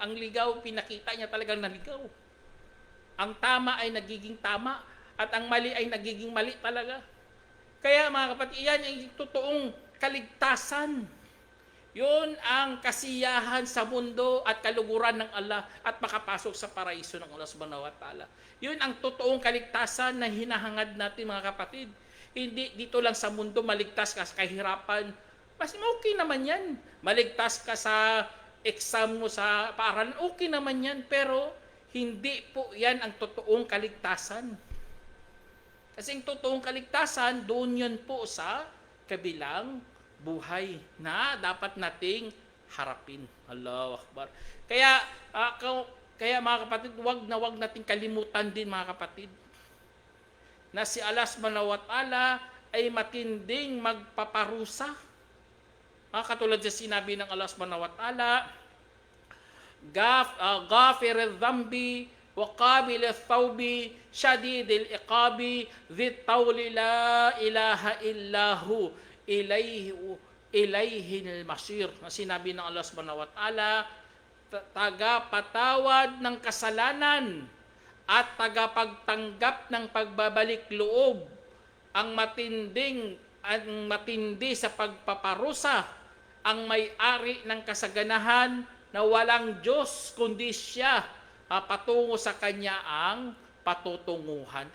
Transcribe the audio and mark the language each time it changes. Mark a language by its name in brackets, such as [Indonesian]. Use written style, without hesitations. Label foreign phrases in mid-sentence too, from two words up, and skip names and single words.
[Filipino] Ang ligaw, pinakita niya talagang naligaw. Ang tama ay nagiging tama at ang mali ay nagiging mali talaga. Kaya mga kapatid, yan ay totoong kaligtasan. Yun ang kasiyahan sa mundo at kaluguran ng Allah at makapasok sa paraiso ng [Arabic] الله سبحانه وتعالى. [Filipino] Yun ang totoong kaligtasan na hinahangad natin mga kapatid. Hindi dito lang sa mundo maligtas ka sa kahirapan. Mas okay naman yan. Maligtas ka sa exam mo sa paaralan, okay naman yan. Pero hindi po yan ang totoong kaligtasan. Kasi ang totoong kaligtasan, doon yun po sa kabilang buhay na dapat nating harapin. [Arabic] الله أكبر. [Filipino] Kaya, kaya mga kapatid, wag nating kalimutan din mga kapatid na si [Arabic] الله سبحانه وتعالى [Filipino] ay matinding magpaparusa. Katulad sa sinabi ng [Arabic] الله سبحانه وتعالى غافر الذنب وقابل التوب شديد العقاب ذي الطول لا إله إلا هو إليه المصير. [Filipino] Sinabi ng [Arabic] الله سبحانه وتعالى, [Filipino] tagapatawad ng kasalanan at tagapagtanggap ng pagbabalik loob, ang matindi sa pagpaparusa, ang may-ari ng kasaganahan na walang Diyos kundi siya, patungo sa kanya ang patutunguhan.